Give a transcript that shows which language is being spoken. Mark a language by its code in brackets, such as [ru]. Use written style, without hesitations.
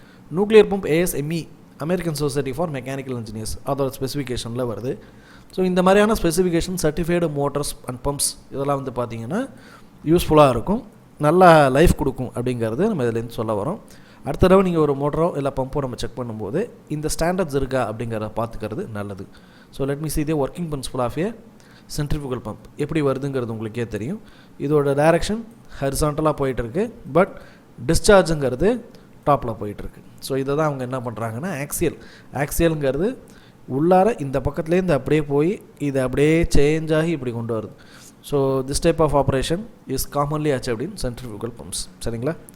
[ta] Nuclear pump ASME American society for mechanical engineers அதோட ஸ்பெசிஃபிகேஷனில் வருது. So இந்த மாதிரியான specification certified motors and bumps இதெல்லாம் வந்து பார்த்திங்கன்னா யூஸ்ஃபுல்லாக இருக்கும், நல்லா லைஃப் கொடுக்கும் அப்படிங்கிறது நம்ம இதுலேருந்து சொல்ல வரோம். அடுத்த தடவை நீங்கள் ஒரு மோட்டரோ இல்லை பம்போ நம்ம செக் பண்ணும்போது இந்த ஸ்டாண்டர்ட்ஸ் இருக்கா அப்படிங்கிறத பார்த்துக்கிறது நல்லது. [en] so let me see the working principle of a centrifugal pump [ta] எப்படி வருதுங்கிறது உங்களுக்கே தெரியும். இதோட டைரக்ஷன் ஹரிசாண்டலாக போயிட்டுருக்கு, பட் டிஸ்சார்ஜுங்கிறது டாப்பில் போயிட்டுருக்கு. ஸோ இதை தான் அவங்க என்ன பண்ணுறாங்கன்னா ஆக்சியலுங்கிறது உள்ளார இந்த பக்கத்துலேருந்து அப்படியே போய் இதை அப்படியே சேஞ்ச் ஆகி இப்படி கொண்டு வருது. [en] So this type of operation is commonly achieved in centrifugal pumps. [ta] சரிங்களா?